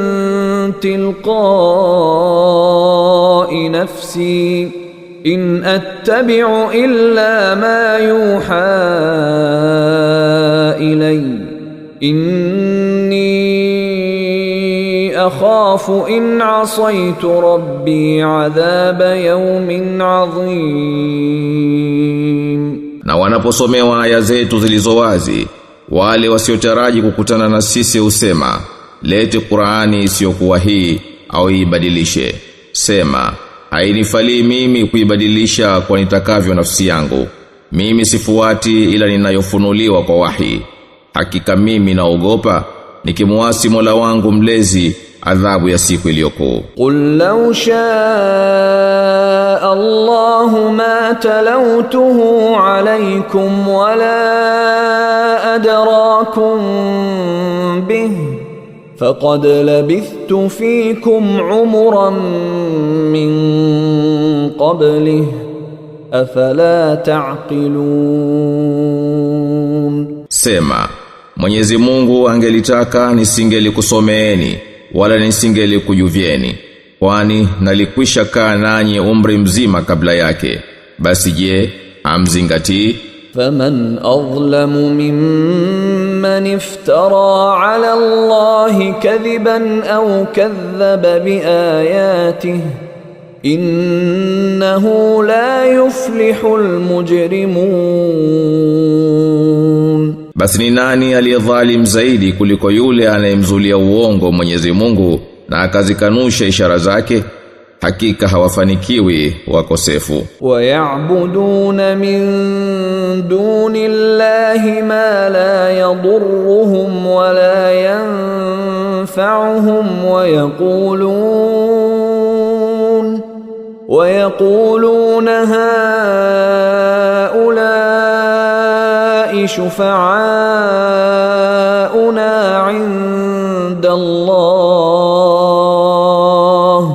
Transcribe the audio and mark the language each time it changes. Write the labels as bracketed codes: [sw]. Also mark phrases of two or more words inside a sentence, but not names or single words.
[ar] تِلْقَاءِ نَفْسِي إِنْ أَتَّبِعُ إِلَّا مَا يُوحَى إِلَيَّ إِنِّي أَخَافُ إِنْ عَصَيْتُ رَبِّي عَذَابَ يَوْمٍ عَظِيمٍ. [sw] Na wanaposomewa aya zetu zilizowazi, wale wasiotaraji kukutana na sisi husema, lete Qur'ani isiyokuwa hii au ibadilishe. Sema, hainifalii mimi kuibadilisha kwa nitakavyo nafsi yangu. Mimi sifuati ila ninayofunuliwa kwa wahi. Hakika mimi naogopa nikimuasi Mola wangu mlezi adhabu ya siku iliyokuu. [ar] قُلْ لَوْ شَاءَ اللَّهُ مَا تَلَوْتُهُ عَلَيْكُمْ وَلَا أَدْرَاكُمْ بِهِ فَقَدْ لَبِثْتُ فِيكُمْ عُمُرًا مِّن قَبْلِهِ أَفَلَا تَعْقِلُونَ. [sw] Sema, Mwenyezi Mungu angelitaka nisingelikusomeeni wala nisingelikujuvieni, kwani nalikwisha kaa nanyi umri mzima kabla yake. Basi je, amzingatii? [ar] فَمَنْ أَظْلَمُ مِمَّنِ افْتَرَى عَلَى اللَّهِ كَذِبًا أَوْ كَذَّبَ بِآيَاتِهِ إِنَّهُ لَا يُفْلِحُ الْمُجْرِمُونَ. [sw] Basi ni nani aliyedhalim zaidi kuliko yule anayemzulia uongo Mwenyezi Mungu na akazikanusha ishara zake? Hakika hawafanikiwi wakosefu. [ar] وَيَعْبُدُونَ مِن دُونِ اللَّهِ مَا لَا يَضُرُّهُمْ وَلَا يَنفَعُهُمْ وَيَقُولُونَ هَؤُلَاءِ شُفَعَاؤُنَا عِندَ اللَّهِ